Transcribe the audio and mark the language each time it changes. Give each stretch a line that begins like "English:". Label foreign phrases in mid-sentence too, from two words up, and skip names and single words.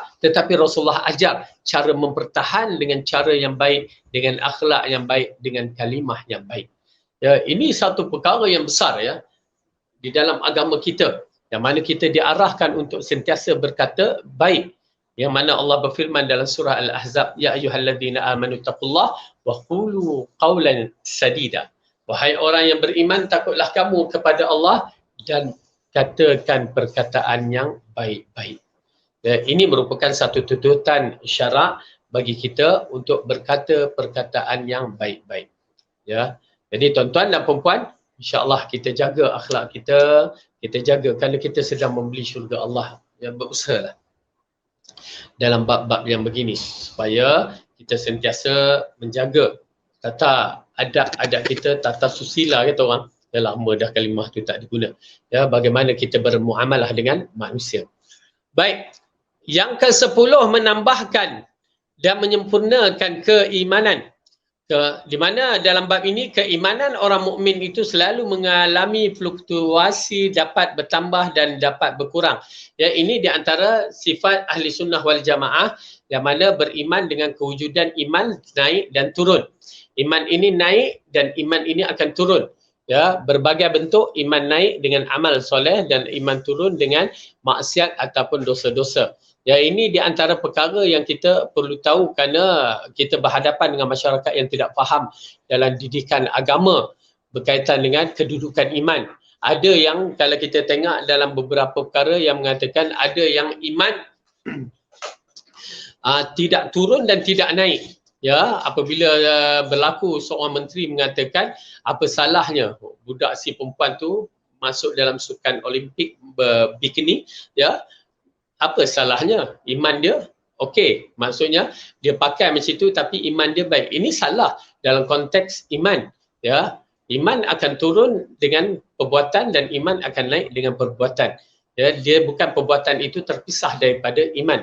Malay: Tetapi Rasulullah ajar cara mempertahan dengan cara yang baik, dengan akhlak yang baik, dengan kalimah yang baik. Ya, ini satu perkara yang besar ya di dalam agama kita, yang mana kita diarahkan untuk sentiasa berkata baik. Yang mana Allah berfirman dalam surah Al-Ahzab,
Arabic: يا أيها الذين آمنوا اتقوا الله وقولوا قولا سديدا.
Malay: Wahai orang yang beriman, takutlah kamu kepada Allah dan katakan perkataan yang baik-baik. Ya, ini merupakan satu tuntutan syarak bagi kita untuk berkata perkataan yang baik-baik. Ya. Jadi tuan-tuan dan puan-puan, insya-Allah kita jaga akhlak kita, kita jaga kerana kita sedang membeli syurga Allah. Ya, berusahalah dalam bab-bab yang begini supaya kita sentiasa menjaga tata adab kita, tata susila kata orang. Dah lama dah kalimah tu tak diguna. Ya, bagaimana kita bermuamalah dengan manusia. Baik. Yang ke-10 menambahkan dan menyempurnakan keimanan. Di mana dalam bab ini keimanan orang mukmin itu selalu mengalami fluktuasi, dapat bertambah dan dapat berkurang. Ya, ini di antara sifat ahli sunnah wal jamaah yang mana beriman dengan kewujudan iman naik dan turun. Iman ini naik dan iman ini akan turun. Ya, berbagai bentuk iman naik dengan amal soleh dan iman turun dengan maksiat ataupun dosa-dosa. Ya, ini di antara perkara yang kita perlu tahu kerana kita berhadapan dengan masyarakat yang tidak faham dalam didikan agama berkaitan dengan kedudukan iman. Ada yang kalau kita tengok dalam beberapa perkara yang mengatakan ada yang iman tidak turun dan tidak naik. Ya, apabila berlaku seorang menteri mengatakan apa salahnya budak si perempuan tu masuk dalam sukan Olimpik bikini, ya, apa salahnya? Iman dia okey. Maksudnya dia pakai macam itu tapi iman dia baik. Ini salah dalam konteks iman. Ya, iman akan turun dengan perbuatan dan iman akan naik dengan perbuatan. Ya, dia bukan perbuatan itu terpisah daripada iman.